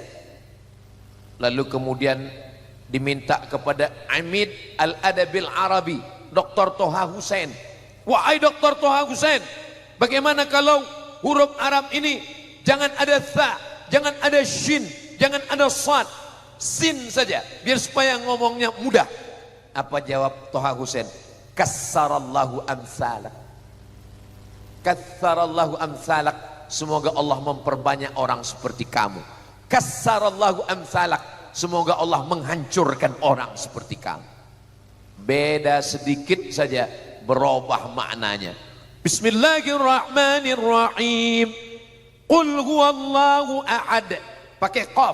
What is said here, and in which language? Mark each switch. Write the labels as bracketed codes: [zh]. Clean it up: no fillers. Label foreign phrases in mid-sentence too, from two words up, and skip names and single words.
[id] Lalu kemudian diminta kepada [ar] عميد الأدب العربي, [id] Dr. Toha Hussein. Wahai Dr. Toha Hussein, bagaimana kalau huruf Arab ini jangan ada tha, jangan ada shin, jangan ada sad, sin saja, biar supaya ngomongnya mudah. Apa jawab Toha Hussein? [ar] كثر الله أمثالك، كثر الله أمثالك. [id] Semoga Allah memperbanyak orang seperti kamu. [ar] كسر الله أمثالك. [id] Semoga Allah menghancurkan orang seperti kamu. Beda sedikit saja berubah maknanya. [ar] بسم الله الرحمن الرحيم. قل هو الله أحد. [id] Pakai qaf.